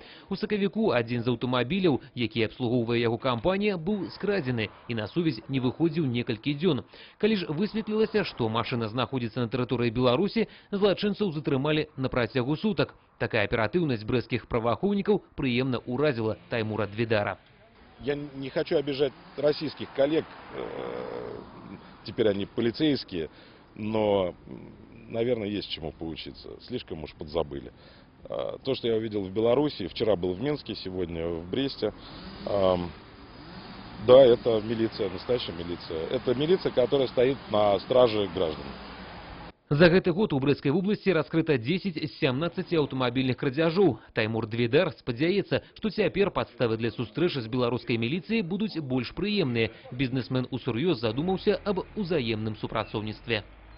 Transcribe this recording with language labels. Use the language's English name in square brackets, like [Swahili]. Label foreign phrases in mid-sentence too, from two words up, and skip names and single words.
[Belarusian] У сакавіку адзін з аўтамабіляў, які абслугоўвае яго кампанія, быў скрадзены і на сувязь не выходзіў некалькі дзён. Калі ж высветлілася, што машына знаходзіцца на тэрыторыі Беларусі, злачынцаў затрымалі на працягу сутак. [Russian] Такая оперативность [Belarusian] брэсцкіх праваахоўнікаў прыемна уразила Таймура Двидара. [Russian] Я не хочу обижать российских коллег, теперь они полицейские, но, наверное, есть чему поучиться. Слишком уж подзабыли. То, что я увидел в Беларуси, вчера был в Минске, сегодня в Бресте, да, это милиция, настоящая милиция. Это милиция, которая стоит на страже граждан. [Belarusian] За гэты год у Брэсцкай вобласці раскрыта 10 з 17 аўтамабільных крадзяжоў. Таймур Двідар спадзяецца, што цяпер падставы для сустрэчы з беларускай міліцыяй будуць больш прыемныя. Бізнесмен усур'ёз задумаўся аб узаемным супрацоўніцтве.